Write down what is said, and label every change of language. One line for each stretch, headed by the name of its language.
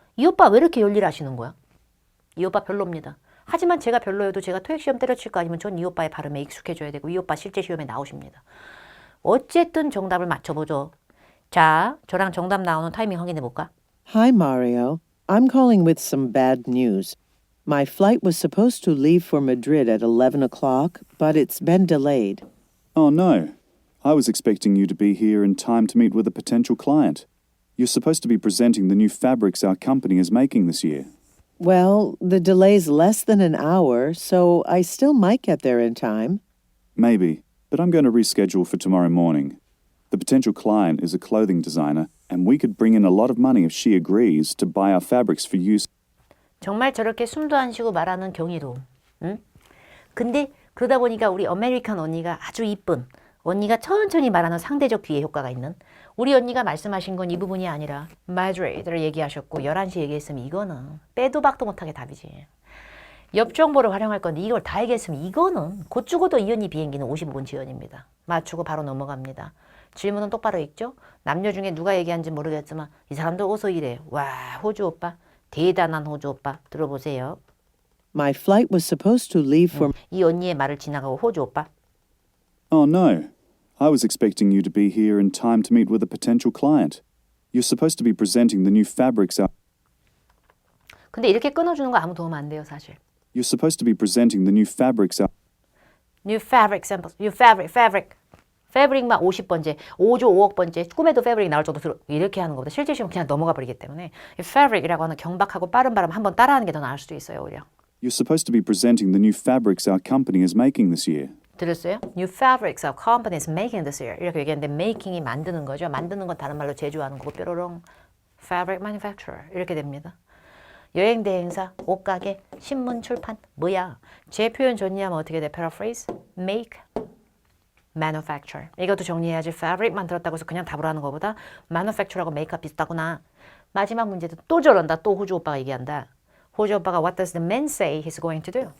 Korean: 이 오빠 왜 이렇게 열일하시는 거야? 이 오빠 별로입니다. 하지만 제가 별로여도 제가 토익 시험 때려칠 거 아니면 전 이 오빠의 발음에 익숙해져야 되고 이 오빠 실제 시험에 나오십니다. 어쨌든 정답을 맞춰보죠. 자, 저랑 정답 나오는 타이밍 확인해 볼까?
English: Hi, Mario. I'm calling with some bad news. My flight was supposed to leave for Madrid at 11 o'clock, but it's been delayed. Oh no. I was expecting you to be here in time to meet with a potential client. You're supposed to be presenting the new fabrics our company is making this year. Well, the delay's less than an hour, so I still might get there in time. Maybe, but I'm going to reschedule for tomorrow morning. The potential client is a clothing designer, and we could bring in a lot of money if she agrees to buy our fabrics for use.
Korean: 정말 저렇게 숨도 안 쉬고 말하는 경이로움. 응? 근데 그러다 보니까 우리 아메리칸 언니가 아주 이쁜 언니가 천천히 말하는 상대적 뒤에 효과가 있는 우리 언니가 말씀하신 건 이 부분이 아니라 Madrid를 얘기하셨고 11시 얘기했으면 이거는 빼도 박도 못하게 답이지. 옆 정보를 활용할 건데 이걸 다 얘기했으면 이거는 곧 죽어도 이 언니 비행기는 55분 지연입니다. 맞추고 바로 넘어갑니다. 질문은 똑바로 읽죠? 남녀 중에 누가 얘기한지 모르겠지만 이 사람도 어서 이래. 와, 호주 오빠. 대단한 호주 오빠. 들어보세요.
English: My flight was supposed to leave for
Korean: 이 언니의 말을 지나가고 호주 오빠.
English: Oh no. I was expecting you to be here in time to meet with a potential client. You're supposed to be presenting the new fabrics out.
Korean: 근데 이렇게 끊어주는 거 아무 도움 안 돼요, 사실.
English: You're supposed to be presenting the new fabrics out. New fabric samples. New fabric.
Korean: 패브릭만 50번째, 5조 5억 번째, 꿈에도 패브릭 나올 정도 이렇게 하는 것보다 실제 시험 그냥 넘어가 버리기 때문에 이 패브릭이라고 하는 경박하고 빠른 발음 한번 따라하는 게 더 나을 수도 있어요, 오히려.
English: You're supposed to be presenting the new fabrics our company is making this year.
Korean: 들었어요?
English: New fabrics our company is making this year.
Korean: 이렇게 얘기했는데 making이 만드는 거죠. 만드는 건 다른 말로 제조하는 거고 뾰로롱 fabric manufacturer 이렇게 됩니다. 여행 대행사, 옷가게, 신문 출판 뭐야? 제 표현 정리하면 어떻게 돼?
English: paraphrase, make, manufacture.
Korean: 이것도 정리해야지. fabric 만들었다고 해서 그냥 답을 하는 것보다 manufacture하고 make가 비슷하구나. 마지막 문제도 또 저런다. 또 호주 오빠가 얘기한다. 호주 오빠가
English: what does the man say he's going to do?